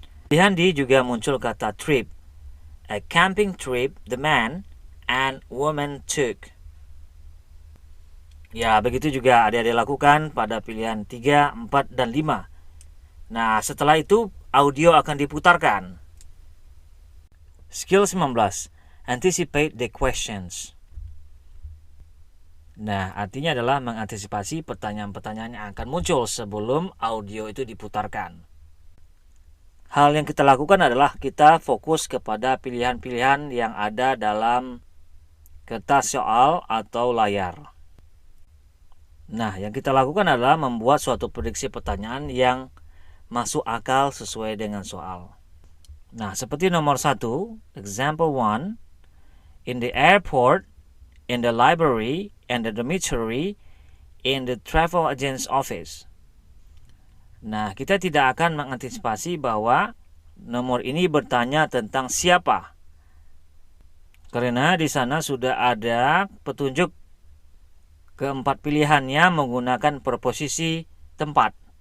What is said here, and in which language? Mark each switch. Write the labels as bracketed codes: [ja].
[id] Pilihan D juga muncul kata trip, [en] a camping trip the man and woman took. [id] Ya, begitu juga adik-adik lakukan pada pilihan 3, 4, dan 5. Nah, setelah itu audio akan diputarkan. [en] Skill 19, anticipate the questions. [id] Nah, artinya adalah mengantisipasi pertanyaan-pertanyaan yang akan muncul sebelum audio itu diputarkan. Hal yang kita lakukan adalah kita fokus kepada pilihan-pilihan yang ada dalam kertas soal atau layar. Nah, yang kita lakukan adalah membuat suatu prediksi pertanyaan yang masuk akal sesuai dengan soal. Nah, seperti nomor 1, [en] example 1, in the airport, in the library, and the dormitory, in the travel agent's office. [id] Nah, kita tidak akan mengantisipasi bahwa nomor ini bertanya tentang siapa. Karena di sana sudah ada petunjuk keempat pilihannya menggunakan preposisi tempat.